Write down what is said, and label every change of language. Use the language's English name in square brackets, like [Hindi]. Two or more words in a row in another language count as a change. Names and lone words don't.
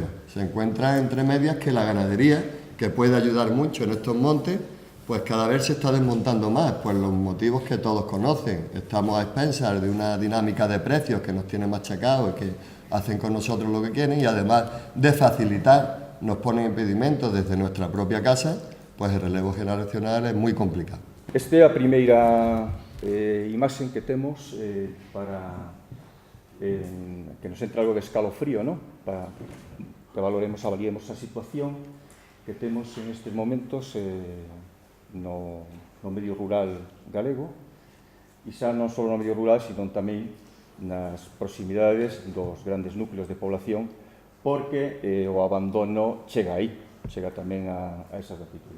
[Spanish] Se encuentran entre medias que la ganadería, que puede ayudar mucho en estos montes, pues cada vez se está desmontando más, pues los motivos que todos conocen. Estamos a expensas de una dinámica de precios que nos tiene machacados y que hacen con nosotros lo que quieren, y además de facilitar, nos ponen impedimentos desde nuestra propia casa, pues el relevo generacional es moi complicado. [Galician] Esta é a primeira imaxen que temos para que nos entre algo de escalofrío, ¿no? Para que avaliemos a situación que temos en estes momentos no medio rural galego, e xa non só no medio rural, sino tamén nas proximidades dos grandes núcleos de población, porque o abandono chega aí, chega tamén a esas latitudes.